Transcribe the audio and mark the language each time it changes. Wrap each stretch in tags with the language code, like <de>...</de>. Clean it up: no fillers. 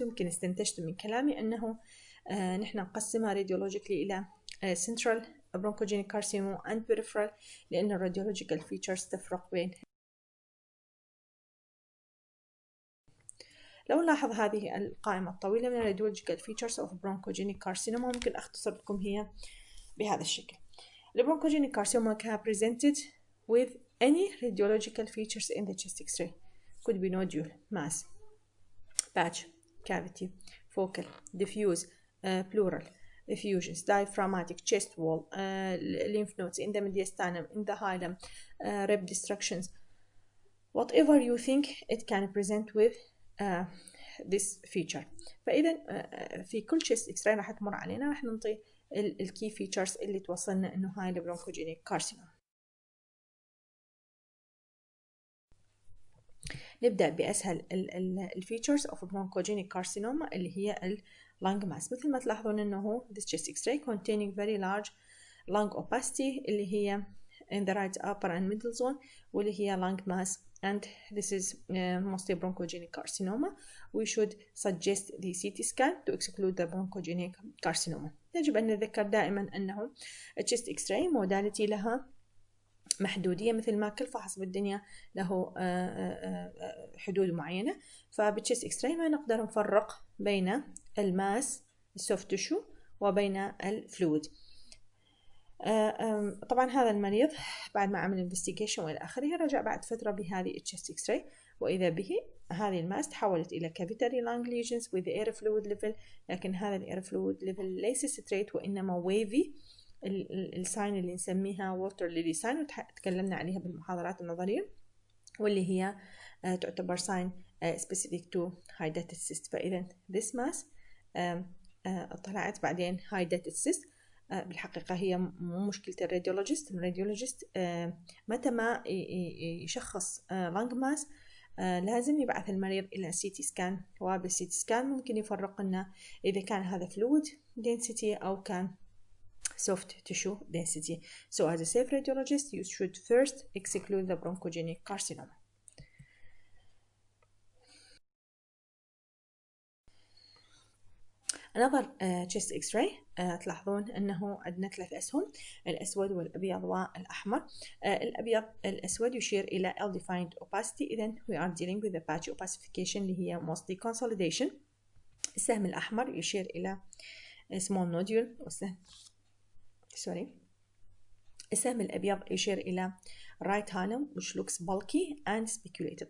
<ar>يمكن استنتجت من كلامي أنه نحن نقسمها radiologically إلى</ar> <en>central bronchogenic carcinoma and peripheral،</en> <ar>لأن radiological features تفرق بين. لو نلاحظ هذه القائمة الطويلة من radiological features of bronchogenic carcinoma، ممكن أختصر لكم هي بهذا الشكل.</ar> <en>The bronchogenic carcinoma can be presented with any radiological features in the chest X-ray. Could be nodule, mass, patch, cavity, focal, diffuse, pleural, effusions, diaphragmatic, chest wall, lymph nodes in the mediastinum, in the hilum, rib destructions. Whatever you think, it can present with this feature.</en> <ar>فإذا في كل chest X-ray راح تمر علينا راح ننطي الكي features اللي توصلنا إنه هاي البرونكوجينيك كارسينوما. نبدأ بأسهل الفيتشرز of bronchogenic carcinoma اللي هي lung mass. مثل ما تلاحظون إنه</ar> <en>this chest X-ray containing very large lung opacity</en> <ar>اللي هي</ar> <en>in the right upper and middle zone،</en> <ar>واللي هي</ar> <en>lung mass and this is mostly bronchogenic carcinoma. We should suggest the CT scan to exclude the bronchogenic carcinoma.</en> <ar>يجب أن نتذكر دائما أنه chest X-ray modality لها محدودية، مثل ما كل فحص بالدنيا له حدود معينة. فبالchest X-ray ما نقدر نفرق بين الماس السوفت تشو وبين الفلويد. طبعا هذا المريض بعد ما عمل انفستيجيشن والى اخره رجع بعد فتره بهذه التشست اكس راي، واذا به هذه الماس تحولت الى كافيتاري لانج ليجنز</ar> <en>with the air fluid level،</en> <ar>لكن هذا الاير فلويد ليفل ليس ستريت وانما ويفي، الساين اللي نسميها ووتر ليلي ساين وتكلمنا عليها بالمحاضرات النظريه، واللي هي تعتبر ساين</ar> <en>specific to hydatid cyst.</en> <ar>فاذا</ar> <en>this mass</en> <ar>طلعت بعدين</ar> <en>hydatid cyst.</en> <ar>بالحقيقة هي مو مشكلة الراديولوجيست متى ما يشخص لانج ماس لازم يبعث المريض إلى CT سكان، وبالCT سكان ممكن يفرق لنا إذا كان هذا fluid density أو كان soft tissue density.</ar> <en>So as a safe radiologist you should first exclude the bronchogenic carcinoma. Another chest X-ray</en> <ar>تلاحظون أنه عندنا 3 أسهم، الأسود والأبيض والأحمر. الأسود يشير إلى</ar> <en>ill-defined opacity،</en> <ar>إذن</ar> <en>we are dealing with the patchy opacification</en> <ar>اللي هي</ar> <en>mostly consolidation.</en> <ar>السهم الأحمر يشير إلى small nodule السهم الأبيض يشير إلى</ar> <en>right hilum which looks bulky and spiculated.</en>